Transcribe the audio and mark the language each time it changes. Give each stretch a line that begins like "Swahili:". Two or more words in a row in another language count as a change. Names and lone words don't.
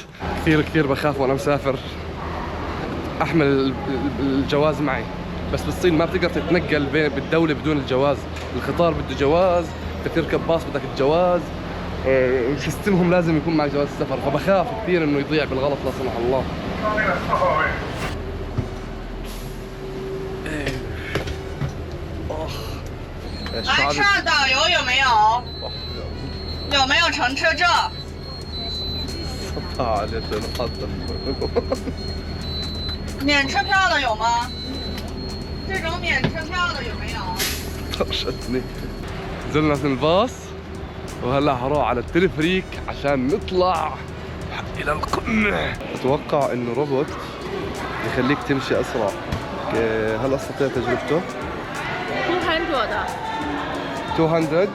Arabic: كثير بخاف وانا مسافر احمل الجواز معي، بس بالصين ما بتقدر تتنقل بالدولة بدون الجواز. القطار بده جواز، بدك تركب باص بدك الجواز، سيستمهم لازم يكون معك جواز السفر، فبخاف كثير انه يضيع بالغلط لا سمح الله.
Chinese: 来车上导游有没有？有没有乘车证？ 免车票的有吗？这种免车票的有没有？
Arabic: طرشتني. نزلنا من الباص وهلا حروح على التلفريك عشان نطلع الى القمة. اتوقع انه روبوت يخليك تمشي اسرع. هل استطيع تجربته؟ 200